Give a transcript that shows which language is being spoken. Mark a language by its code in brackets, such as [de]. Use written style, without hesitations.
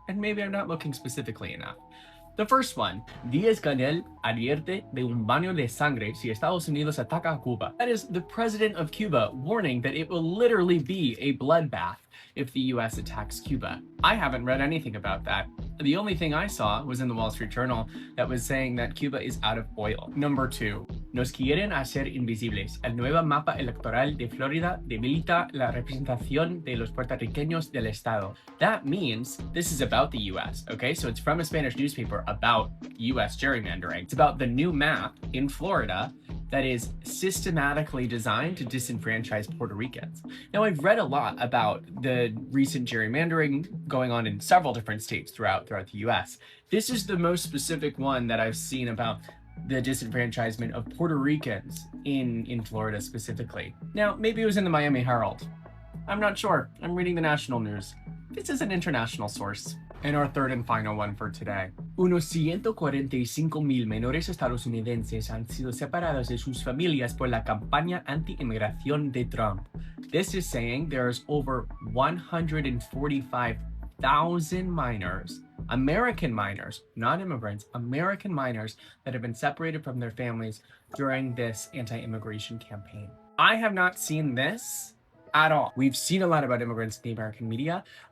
[en] And maybe I'm not looking specifically enough. The first one, [es] Díaz-Canel advierte de un baño de sangre si Estados Unidos ataca a Cuba. [en] That is the president of Cuba warning that it will literally be a bloodbath if the US attacks Cuba. I haven't read anything about that. The only thing I saw was in the Wall Street Journal that was saying that Cuba is out of oil. Number 2, [es] nos quieren hacer invisibles. El nuevo mapa electoral de Florida debilita la representación de los puertorriqueños del Estado. [en] That means this is about the US, okay? So it's from a Spanish newspaper about US gerrymandering. It's about the new map in Florida that is systematically designed to disenfranchise Puerto Ricans. Now, I've read a lot about the recent gerrymandering going on in several different states throughout the US. This is the most specific one that I've seen about the disenfranchisement of Puerto Ricans in Florida specifically. Now, maybe it was in the Miami Herald. I'm not sure. I'm reading the national news. This is an international source. And our third and final one for today. [es] Unos 145,000 menores estadounidenses han sido separados de sus familias por la campaña anti-inmigración de Trump. [en] This is saying there's over 145,000 minors, American minors, not immigrants, American minors that have been separated from their families during this anti-immigration campaign. I have not seen this at all. We've seen a lot about immigrants in the American media.